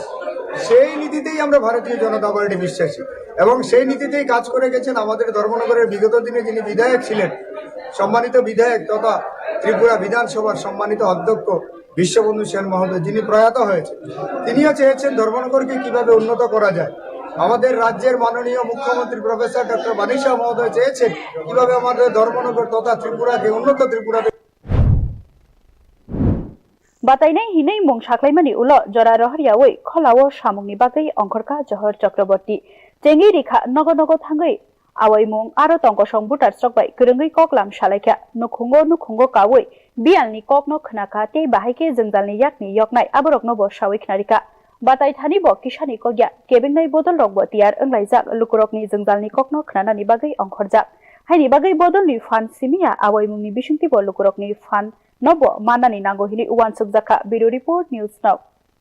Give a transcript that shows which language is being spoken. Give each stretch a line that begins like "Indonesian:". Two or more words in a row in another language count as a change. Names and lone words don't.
Bangla: সেই নীতিতেই আমরা ভারতীয় জনতা পার্টি বিশ্বাসী এবং সেই নীতিতেই কাজ করে গেছেন আমাদের ধর্মনগরের বিগত দিনে যিনি বিধায়ক ছিলেন, সম্মানিত বিধায়ক তথা ত্রিপুরা বিধানসভার সম্মানিত অধ্যক্ষ বিশ্ববন্ধু সেন মহোদয়, যিনি প্রয়াত হয়েছে। তিনিও চেয়েছেন ধর্মনগরকে কিভাবে উন্নত করা যায়। আমাদের রাজ্যের মাননীয় মুখ্যমন্ত্রী প্রফেসর ডক্টর মানিক শাহ মহোদয় চেয়েছেন কিভাবে আমাদের ধর্মনগর তথা ত্রিপুরাকে উন্নত ত্রিপুরাকে
Kok Borok: बातायनाय हिनै मुं साख्लायमानि उल जरा रहरियावै खलाव सामुंनि बागै अंखरका जहर चक्रवर्ती चेंगै रिखा नग थांगै आवायमुं आरो तंकसं बुटार स्ट्रकबाय गोरोङै ककलाम सालायखा नुखुंगो कावै बियालनि ककनो खोनाखा ते बाहायके जोंजालनि याकनि यकनाय आबरकनो ब सावैखनारिका बाताय थानि ब किसानि कग्या केबिंनाय बदल रकबो तियार ओंलायजाक लुकुरकनि जोंजालनि ककनो खोनानानि बागै अंखरजाक हायनि बागै बदलनि फान सिमिया आवायमुंनि बिसुंथि ब लुकुरकनि फान नब मानानि नांगौ हिनि उवान सुबजाखा बिरो रिपोर्ट न्यूज नाउ।